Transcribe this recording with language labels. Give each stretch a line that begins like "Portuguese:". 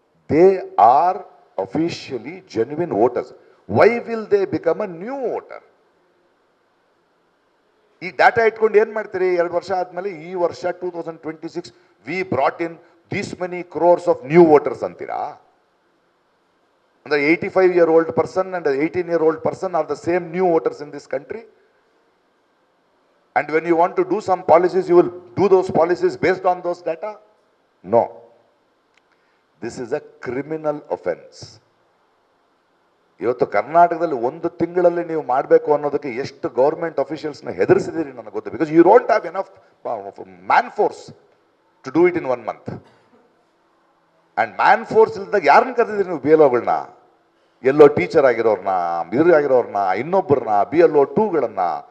English: They are officially genuine voters. Why will they become a new voter?
Kannada: ಈ data ಇಟ್ಕೊಂಡು ಏನ್ ಮಾಡ್ತೀರಿ? 2 ವರ್ಷ ಆದ್ಮೇಲೆ ಈ ವರ್ಷ 2026
English: we brought in this many crores of new voters
Kannada: ಅಂತೀರಾ?
English: ಅಂದ್ರೆ 85-year-old person and an 18-year-old person are the same new voters in this country. And when you want to do some policies, you will do those policies based on those data? No. This is a criminal offense.
Kannada: ಇವತ್ತು ಕರ್ನಾಟಕದಲ್ಲಿ 1 ತಿಂಗಳಲ್ಲಿ ನೀವು ಮಾಡಬೇಕು ಅನ್ನೋದಕ್ಕೆ ಎಷ್ಟು government ಅಫಿಷಿಯಲ್ಸ್ನ ಹೆದರಿಸಿದಿರಿ ನನಗೆ ಗೊತ್ತು.
English: Because you don't have enough man force to do it in 1 month.
Kannada: And man force ಇಲ್ದಾಗ ಯಾರನ್ನ ಕರೆದಿದ್ರಿ ನೀವು? BLOಗಳನ್ನ, ಎಲ್ಲೋ ಟೀಚರ್ ಆಗಿರೋರ್ನ, ಆಗಿರೋರ್ನ, ಇನ್ನೊಬ್ಬರನ್ನ, BLO 2ಗಳನ್ನ.